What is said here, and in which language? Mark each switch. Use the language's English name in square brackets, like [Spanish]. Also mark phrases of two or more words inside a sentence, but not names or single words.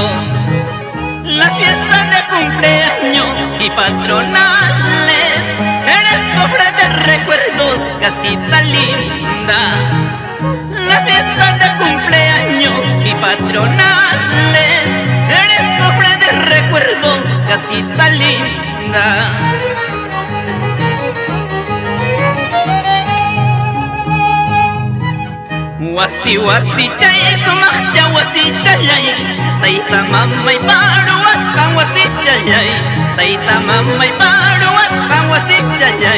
[Spanish] Las fiestas de cumpleaños y patronales, eres cofre de recuerdos, casita linda. Las fiestas de cumpleaños y patronales, eres cofre de recuerdos, casita linda. [Quechua] Wasichallay, sumaqcha wasichallay, tayta mamay paru asqan wasichallay, tayta mamay paru asqan wasichallay.